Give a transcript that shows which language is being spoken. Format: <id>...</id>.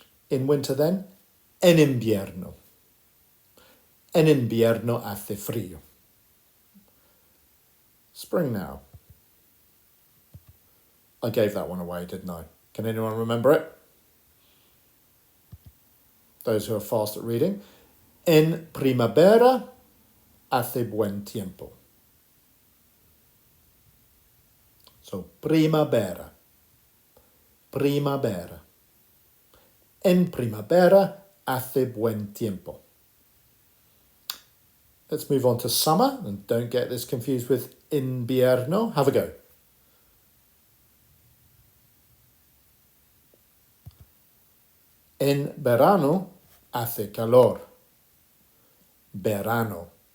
<en>In winter then,</en> <es>en invierno. En invierno hace frío.</es> <en>Spring now. I gave that one away, didn't I? Can anyone remember it? Those who are fast at reading.</en> <es>En primavera hace buen tiempo. So, primavera. Primavera. En primavera hace buen tiempo.</es> <en>Let's move on to summer, and don't get this confused with invierno. Have a go.</en> <es>En verano hace calor. Verano.</es>